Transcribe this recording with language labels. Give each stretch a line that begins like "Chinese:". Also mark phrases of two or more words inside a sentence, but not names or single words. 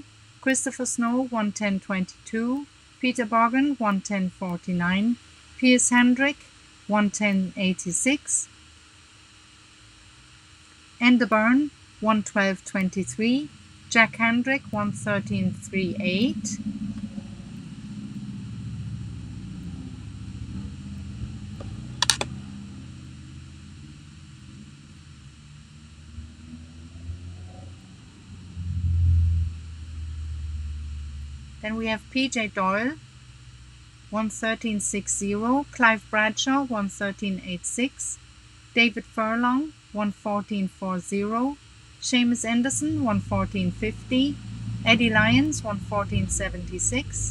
English: Christopher Snow, 110.22. Peter Bogan, 110.49. Piers Hendrick, 110.86. Enda Byrne, 112.23. Jack Hendrick, 113.38. Then we have PJ Doyle, 113.60. Clive Bradshaw, 113.86. David Furlong, 114.40. Seamus Anderson, 114.50. Eddie Lyons, 114.76.